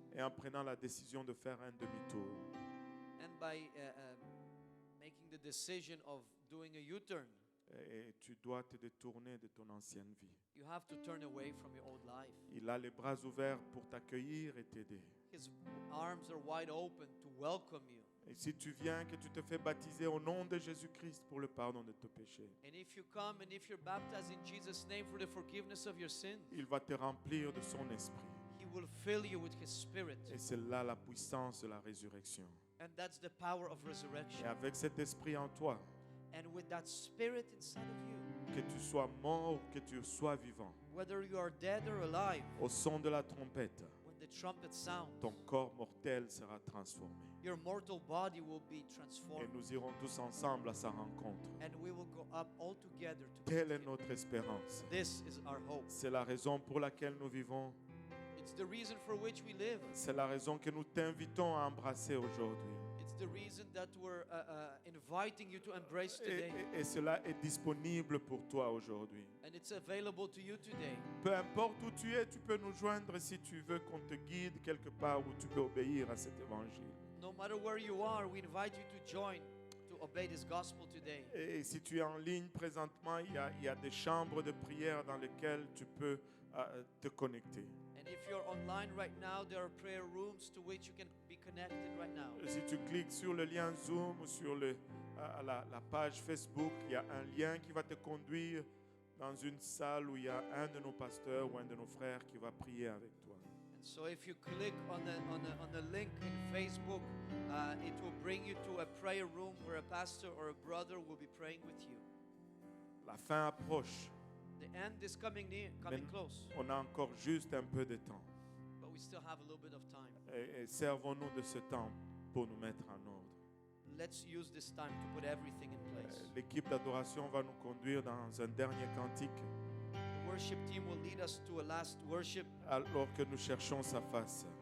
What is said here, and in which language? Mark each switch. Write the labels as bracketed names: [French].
[French] et en prenant la décision de faire un demi-tour. [English] and by making the decision of doing a U-turn. [French] Et tu dois te détourner de ton ancienne vie. [English] You have to turn away from your old life. [French] Il a les bras ouverts pour t'accueillir et t'aider. [English] His arms are wide open to welcome you. [French] Et si tu viens, que tu te fais baptiser au nom de Jésus-Christ pour le pardon de tes péchés, [English] And if you come and if you're baptized in Jesus' name for the forgiveness of your sins, [French] il va te remplir de son esprit. [English] He will fill you with His Spirit. [French] Et c'est là la puissance de la résurrection. [English] And that's the power of [French] Et [English] resurrection. [French] avec cet esprit en toi, [English] And with that Spirit inside of you, [French] que tu sois mort ou que tu sois vivant, [English] whether you are dead or alive, [French] au son de la trompette, [English] when the trumpet sounds, [French] ton corps mortel sera transformé. [English] your mortal body will be [French] Et [English] transformed. [French] nous irons tous ensemble à sa rencontre. [English] And we will go up all together to [French] Telle [English] meet [French] est [English] Him. [French] notre espérance. [English] This is our hope. [French] C'est la raison pour laquelle nous vivons. [English] It's the reason for which we live. [French] C'est la raison que nous t'invitons à embrasser aujourd'hui. [English] It's the reason that we're inviting you to embrace today. [French] Et cela est disponible pour toi aujourd'hui. [English] And it's available to you today. [French] Peu importe où tu es, tu peux nous joindre si tu veux qu'on te guide quelque part où tu peux obéir à cet évangile. [English] No matter where you are, we invite you to join, to obey this gospel today. [French] Et si tu es en ligne présentement, il y a des chambres de prière dans lesquelles tu peux te connecter. [English] And if you're online right now, there are prayer rooms to which you can be connected right now. [French] Si tu cliques sur le lien Zoom ou sur la page Facebook, il y a un lien qui va te conduire dans une salle où il y a un de nos pasteurs ou un de nos frères qui va prier avec toi. [English] And so if you click on the link in Facebook, it will bring you to a prayer room where a pastor or a brother will be praying with you. [French] La fin approche. [English] The end is coming near, coming [French] Mais [English] close, [French] on a encore juste un peu de temps. [English] but we still have a little bit of time. [French] Et servons-nous de ce temps pour nous mettre en ordre. [English] Let's use this time to put everything in place. [French] L'équipe d'adoration va nous conduire dans un dernier cantique [English] The worship team will lead us to a last worship [French] alors que nous cherchons sa face.